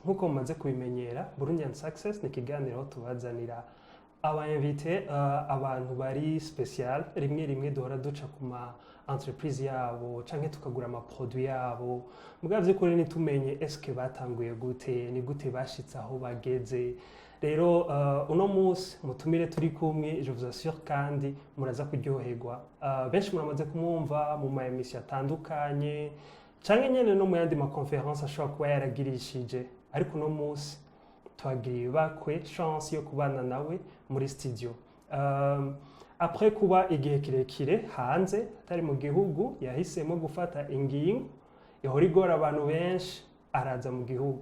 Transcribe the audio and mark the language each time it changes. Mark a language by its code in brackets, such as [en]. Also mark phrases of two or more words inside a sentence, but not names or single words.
[rn] Nkuko mumaze kubimenyera, Burundian Success ni ikiganiro tubazanira aba-invité, abantu bari special, rimwe duhora duca ku ma entreprise yabo canke tukagura ama produit yabo. Mugabo vy'ukuri nitumenye eske batanguye gute, ni gute bashitse aho bageze. Rero uno munsi mutumire turi kumwe, [fr] je vous assure [rn] kandi muraza kuryoherwa. Benshi muramaze kumwumva mu ma emission atandukanye canke nyene no mu yandi ma conference ashobora kuba yaragirishije, ariko uno munsi twagiriye bakwe chance yo kubana nawe muri studio. Après kuba igihe kirekire hanze atari mu gihugu, yahisemo gufata ingingo ihora igora abantu benshi, araza mu gihugu.